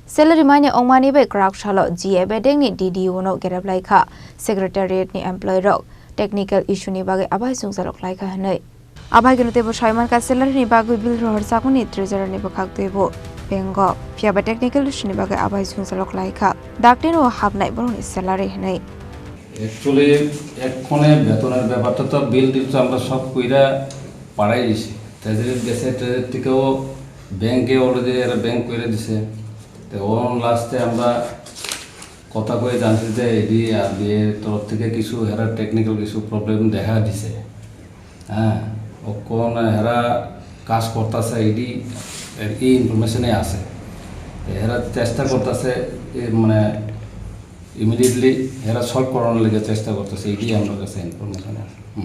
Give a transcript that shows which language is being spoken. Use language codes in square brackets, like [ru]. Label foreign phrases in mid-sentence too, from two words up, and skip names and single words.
[trp] Salary mine ongmani be crack shalo GA bedeng ni DDO no gerap laika secretariat ni employee rok [en] technical issue [trp] ni bage abai sungsalok laika hanai abai gnute bo shaiman ka salary ni bage bil rohor sakuni treasurer ni bakhak debo bengo fiaba [en] technical issue [trp] ni bage abai sungsalok laika dakten o habnai boroni salary hanai [bn] actually এক্ষণে বেতনের ব্যাপারটা তো বিল দিল তো আমরা সব কইরা পাড়াই দিছি ট্রেজারি গেছে ট্রেজারি থেকেও ব্যাংকে অলরেডি এরা ব্যাংক করে দিছে তো ওন লাস্টে আমরা কথা কয়ে জানছি যে এডি আর বিয়ে তরফ থেকে কিছু এরা টেকনিক্যাল কিছু প্রবলেম দেখা দিছে হ্যাঁ ও কোন এরা কাজ করতেছে এডি এই ইনফরমেশনে আছে এরা চেষ্টা করতেছে মানে ইমিডিয়েটলি এরা সলভ করানোর লেগে চেষ্টা করতেছে এইটি আমার কাছে ইনফরমেশন আছে